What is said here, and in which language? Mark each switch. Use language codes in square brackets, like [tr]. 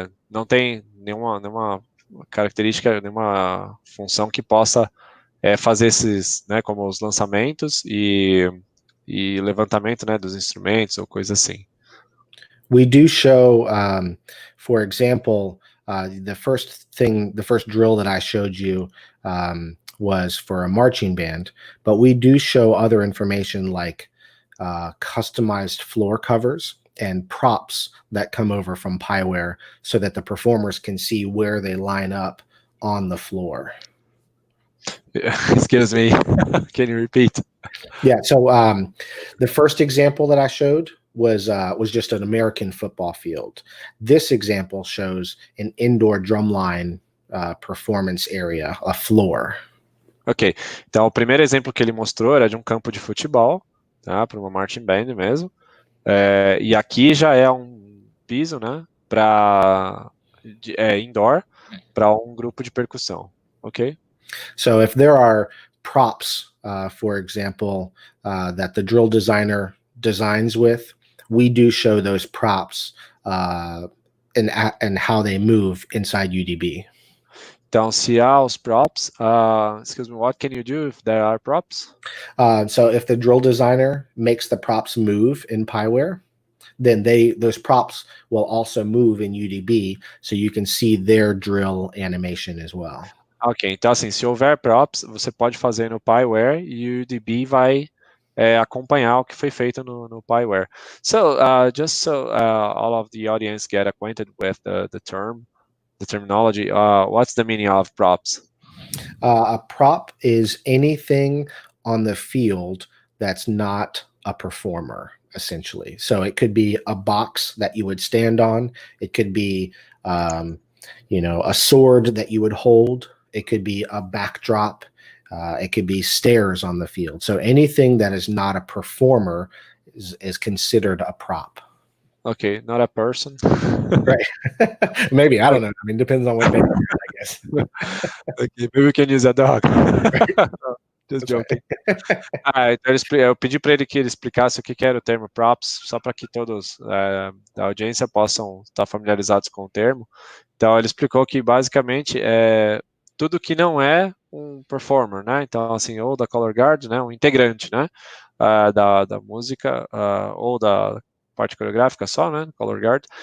[pt] Não tem nenhuma característica, nenhuma função que possa fazer esses, né, como os lançamentos e levantamento, né, dos instrumentos ou coisa assim. [en] We do show, for example, the first drill that I showed you was for a marching band, but we do show other information like customized floor covers and props that come over from 𝗨𝗗𝗕𝗽𝗽 so that the performers can see where they line up on the floor. Excuse me, can you repeat? Yeah, so the first example that I showed was just an American football field. This example shows an indoor drumline performance area, a floor. [pt] Ok, então o primeiro exemplo que ele mostrou era de um campo de futebol, tá, para uma marching band mesmo. E aqui já é um piso, né, para indoor, para um grupo de percussão, ok? [en] So if there are props, for example, that the drill designer designs with, we do show those props and how they move inside UDB. [pt] Então, se há os props, [en] excuse me, what can you do if there are props? So if the drill designer makes the props move in 𝗨𝗗𝗃, then those props will also move in UDB, so you can see their drill animation as well. [pt] Ok, então assim, se houver props, você pode fazer no 𝗨𝗃 e o UDB vai acompanhar o que foi feito no 𝗨𝗃. [en] So, just so all of the audience get acquainted with the terminology, what's the meaning of props? A prop is anything on the field that's not a performer, essentially. So it could be a box that you would stand on. It could be, a sword that you would hold. It could be a backdrop. It could be stairs on the field. So anything that is not a performer is considered a prop. Okay, not a person. Right. Maybe, I don't know. I mean, depends on what they are, I guess. Okay, maybe we can use a dog. Just joking. [pt] Então eu pedi para ele que ele explicasse o que era o termo props, só para que todos da audiência possam estar familiarizados com o termo. Então ele explicou que basicamente é tudo que não é um performer, né? Então assim, ou da color guard, né? Um integrante, né? Da música ou da parte coreográfica só, né? Color guard.